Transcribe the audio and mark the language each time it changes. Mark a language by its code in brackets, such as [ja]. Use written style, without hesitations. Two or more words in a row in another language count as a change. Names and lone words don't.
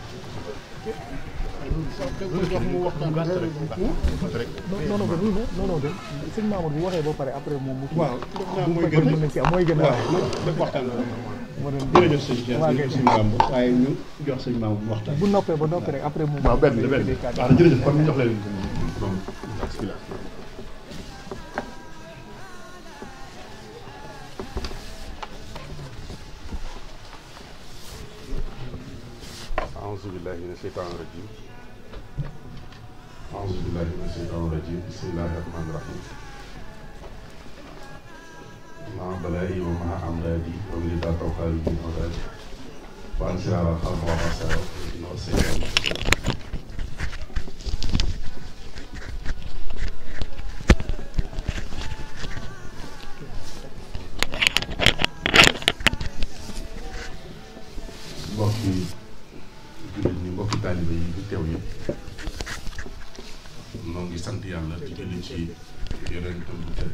[wo] non sëñ Mamour bu waxee ba pare après moom mu. waaw mooy gën mooy gën waaw def waxtaan jërëjëf sëñ Cheikh jërëjëf sëñ Mamour waaye ñu jox sëñ Mamour mu waxtaan. bu noppee ba noppi rek après moom. waaw benn waaw jërëjëf kon ñu jox leen [ar] أعوذ بالله من الشيطان الرجيم أعوذ بالله من الشيطان الرجيم بسم الله الرحمن الرحيم مع بلائي ومع أمراضي ومن ذات وخالي من أولادي وأنزل على الخلق والرسائل والجن والسيئات [wo] mbokki jullit ñi mbokki taalibe yi fi teew yëpp noo ngi sant yàlla di julli ci yonentam bu tedd